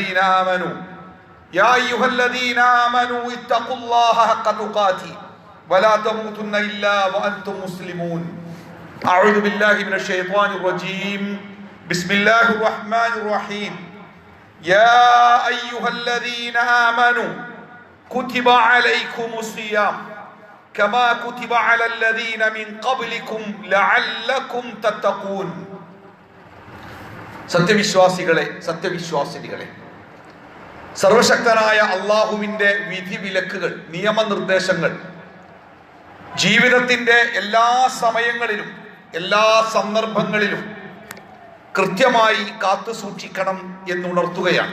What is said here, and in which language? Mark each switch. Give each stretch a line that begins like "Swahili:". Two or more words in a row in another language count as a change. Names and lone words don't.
Arabic: الذين آمنوا اتقوا الله حق تقاته ولا تموتن إلا وأنتم مسلمون أعوذ بالله من الشيطان الرجيم بسم الله الرحمن الرحيم يا أيها الذين آمنوا كتب عليكم الصيام كما كتب على الذين من قبلكم لعلكم تتقون
Malayalam: സത്യവിശ്വാസികളെ സർവശക്തനായ അള്ളാഹുവിന്റെ വിധിവിലക്കുകൾ നിയമനിർദ്ദേശങ്ങൾ ജീവിതത്തിന്റെ എല്ലാ സമയങ്ങളിലും എല്ലാ സന്ദർഭങ്ങളിലും കൃത്യമായി കാത്തു സൂക്ഷിക്കണം എന്നുണർത്തുകയാണ്.